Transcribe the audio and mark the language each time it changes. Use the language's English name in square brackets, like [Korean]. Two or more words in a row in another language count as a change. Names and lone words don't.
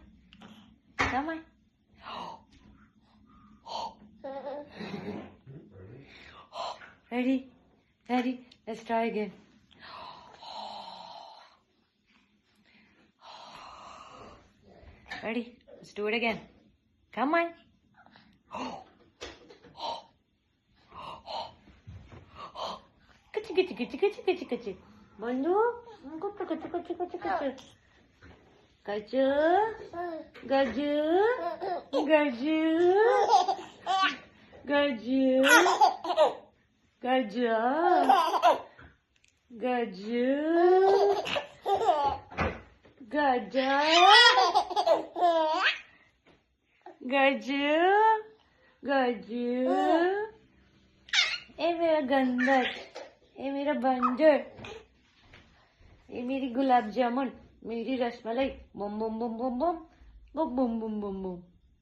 [English] Come on. Ready? Ready? Let's try again. Ready? Let's do it again. Come on. [Indonesian] Kecil. Mandu. Kecil. Gajah. Gajah. Gajah. Gajah. Gajah. Gajah. Gajah. Gajah. Gajah. [Hindi] ये मेरा गंदर, ये मेरा बंदर, ये मेरी गुलाब जामुन, मेरी रसमलाई, बम बम बम बम बम बम बम बम बम बम।